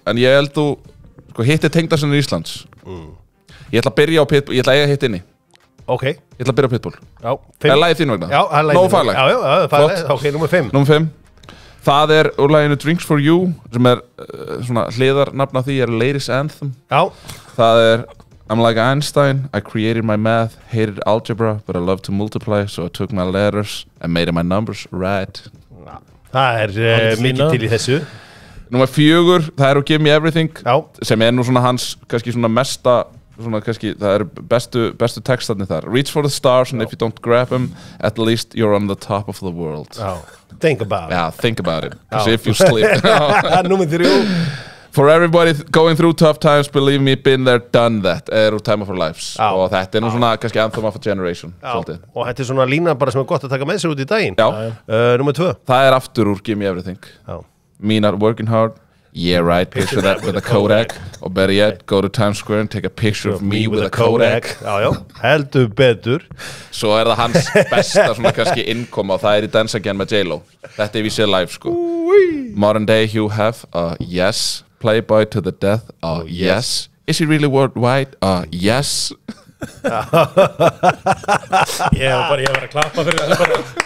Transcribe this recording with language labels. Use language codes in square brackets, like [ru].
[is] En ég held þú, sko, hitti tengdarsinnur Íslands. Ég ætla að byrja á Pitbull, ég ætla að eiga hitt inni. Ok. Ég ætla að byrja á Pitbull. Já. Er lagið þín vegna? Já, er lagið. Nóg faglegt. Já, faglegt. Ok, nummer 5. Númer 5. Það er úr laginu Drinks for You, sem er svona hliðarnafn af því, er Ladies Anthem. Já. Það er [en] I'm like Einstein, I created my math, hated algebra, but I love to multiply, so I took my letters and made my numbers right. [is] Það er mikið til í þessu. Númer 4, það er Give Me Everything, Já. sem er nú svona hans, kannski svona mesta, svona kannski, það eru bestu textarnir þar. [en] Reach for the stars, and if you don't grab them, at least you're on the top of the world. [is] Já. [en] Think about it. Yeah, think about it, because if you sleep. [is] Númer 3. [en] For everybody going through tough times, believe me, been there, done that, [is] er úr [en] Time of Our Lives. [is] Já. Og þetta er nú svona kannski [en] anthem of a generation. [is] Já. Og þetta er svona lína bara sem er gott að taka með sér út í daginn. Já. Númer 2. Það er aftur úr Give Me Everything. Já. [en] Me not working hard. Yeah, right, picture that with a Kodak. Or better yet, go to Times Square and take a picture of me with a Kodak. [is] Já, heldur betur. Svo er það hans besta svona kannski innkoma og það er í Dance Again með J-Lo. Þetta er við séð live, sko. [en] Modern day Hugh Hef, yes. Playboy to the death, yes. Is he really worldwide? Yes. [is] Ég var að klappa fyrir þessu bara.